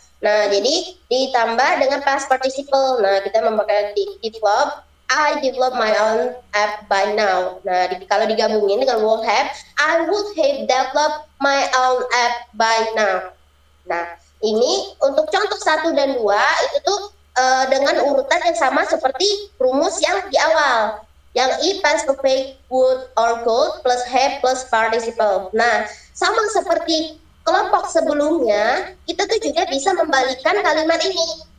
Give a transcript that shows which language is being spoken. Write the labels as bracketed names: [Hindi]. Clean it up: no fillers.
[Indonesian] Nah, jadi ditambah dengan past participle. Nah, kita memakai develop. [English] I develop my own app by now. [Indonesian] Nah, kalau digabungin dengan [English] will have, I would have developed my own app by now. [Indonesian] Nah, ini untuk contoh 1 dan 2 itu tuh dengan urutan yang sama seperti rumus yang di awal. Yang if past perfect, would or could plus have plus participle. Nah, sama seperti kelompok sebelumnya, kita tuh juga bisa membalikan kalimat ini.